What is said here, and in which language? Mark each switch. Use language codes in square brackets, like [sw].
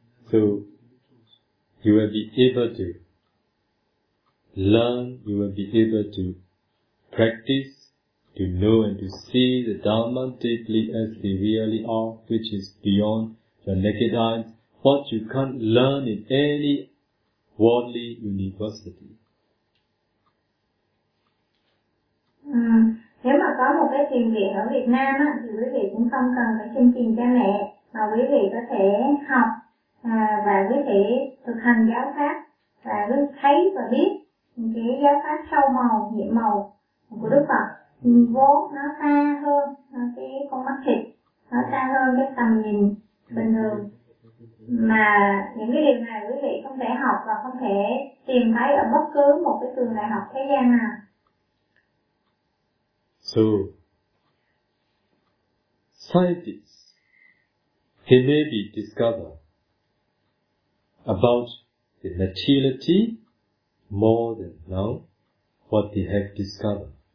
[en] So, you will be able to learn, you will be able to practice, to know and to see the Dharma deeply as they really are, which is beyond your naked eyes, what you can't learn in any worldly university. [vi] Nếu mà có một cái thiền viện ở Việt Nam á, thì quý vị cũng không cần phải xin tiền cha mẹ, mà quý vị có thể học và quý vị thực hành giáo pháp và quý vị thấy và biết cái giáo pháp sâu màu, nhiệm màu của Đức Phật vốn nó xa hơn cái con mắt thịt, nó xa hơn cái tầm nhìn bình thường. Mà những cái điều này quý vị không thể học và không thể tìm thấy ở bất cứ một cái trường đại học thế gian nào. [en] So, scientists, they may be discovered about the materiality more than now what they have discovered.